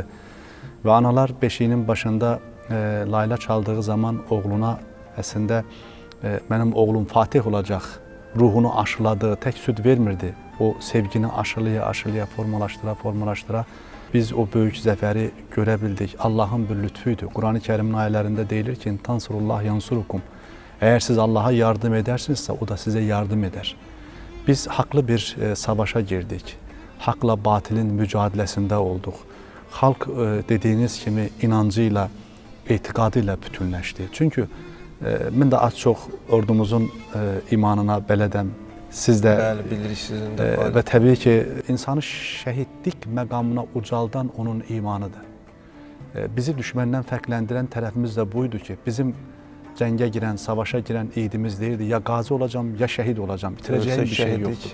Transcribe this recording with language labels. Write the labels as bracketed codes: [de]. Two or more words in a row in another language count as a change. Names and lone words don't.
[az] Və analar beşiyinin başında layla çaldığı zaman oğluna əslində mənim oğlum Fatih olacaq ruhunu aşıladı, tək süd vermirdi. O sevgini aşılaya, formalaşdıra biz o böyük zəfəri görə bildik. Allahın bir lütfü idi. Quran-ı Kərimin ayələrində deyilir ki, [ar] "تنصروا الله ينصركم." [tr] Eğer siz Allah'a yardım edersinizse o da size yardım eder. Biz haklı bir savaşa girdik. Hakla batilin mücadelesinde olduk. [az] Halk dediğiniz kimi inancıyla, etiqadıyla bütünləşdi. Çünkü mən də az çox ordumuzun imanına belədəm. Siz də Bəli, bilirik sizin də. və təbii ki, insanı şəhidlik məqamına ucaldan onun imanıdır. Bizi düşməndən fərqləndirən tərəfimiz də buydu ki, bizim cəngə girən, savaşa girən idimiz deyirdi, ya qazi olacağam, ya şəhid olacağam, bitirəcəyim bir şey yoxdur.